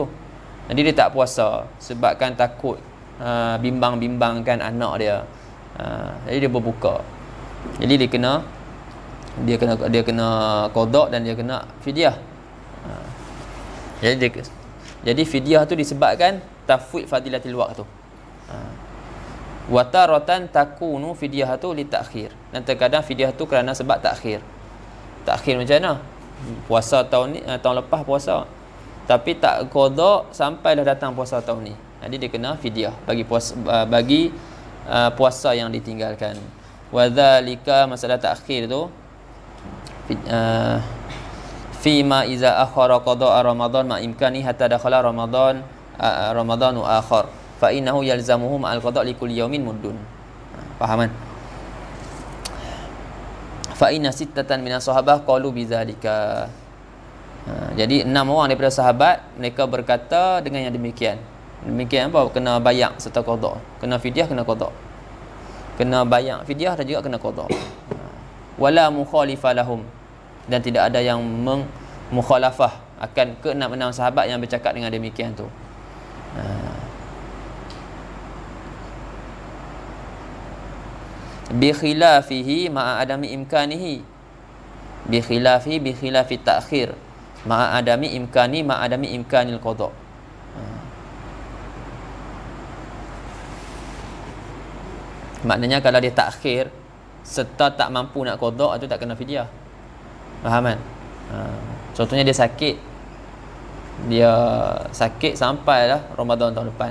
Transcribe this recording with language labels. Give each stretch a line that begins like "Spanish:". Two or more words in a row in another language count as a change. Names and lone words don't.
Malay: Jadi dia tak puasa sebabkan takut bimbang-bimbangkan anak dia. Jadi dia berbuka. Jadi dia kena qada dan dia kena fidyah. Jadi fidyah tu disebabkan
Arabic: تفويت فضيلة الوقت
Malay: tu.
Arabic: وتارة تكون fidyah tu لتأخير.
Malay: Dan terkadang fidyah tu kerana sebab takhir. Takhir macam mana? Puasa tahun ni, tahun lepas puasa, tapi tak qada sampai dah datang puasa tahun ni. Jadi dia kena fidyah bagi puasa yang ditinggalkan.
Arabic: وذلك, masalah takhir tu فيما إذا أخر قضاء رمضان مع إمكانه حتى دخل رمضان آخر فإنه يلزمه مع القضاء لكل يوم مد.
Malay: Faham kan?
Arabic: فإن ستة من الصحابة قالوا بذلك.
Malay: Jadi 6 orang daripada sahabat mereka berkata dengan yang demikian. Demikian apa? Kena bayak serta qada'. Kena fidyah, kena qada'. Kena bayak fidyah dan juga kena qada'.
Arabic: ولا مخالف لهم,
Malay: dan tidak ada yang mukhalafah akan ke-6 sahabat yang bercakap dengan demikian tu.
Arabic: بخلافه مع عدم إمكانه. بخلاف تأخير مع عدم إمكان مع عدم إمكان القضاء'.
Malay: Maknanya kalau dia takhir serta tak mampu nak qada', itu tak kena fidyah. Faham kan? Contohnya dia sakit sampailah Ramadan tahun depan.